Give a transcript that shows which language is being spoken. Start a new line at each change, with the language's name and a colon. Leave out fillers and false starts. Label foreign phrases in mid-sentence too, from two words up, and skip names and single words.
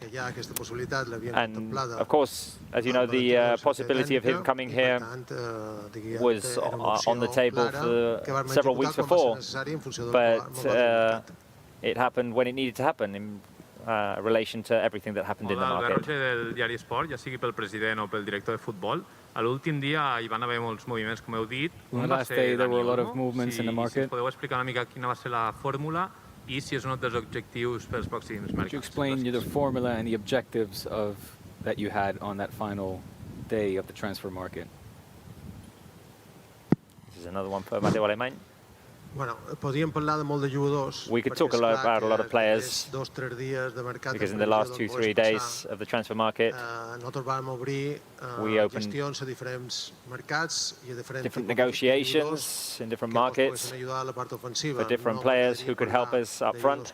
English: And of course, as you know, the possibility of him coming here was on the table for several weeks before, but it happened when it needed to happen in relation to everything that happened in the market.
Catalan: El garrotge del diari Esport, ja sigui pel president o pel director de futbol, a l'últim dia hi van haver molts moviments, com heu dit.
English: On the last day there were a lot of movements in the market.
Catalan: Si ens podeu explicar una mica quina va ser la fórmula i si és un dels objectius pels pròxims mercats.
English: Could you explain the formula and the objectives that you had on that final day of the transfer market? This is another one for Mateu Alemany. We could talk about a lot of players because in the last 2-3 days of the transfer market, we opened different negotiations in different markets for different players who could help us up front.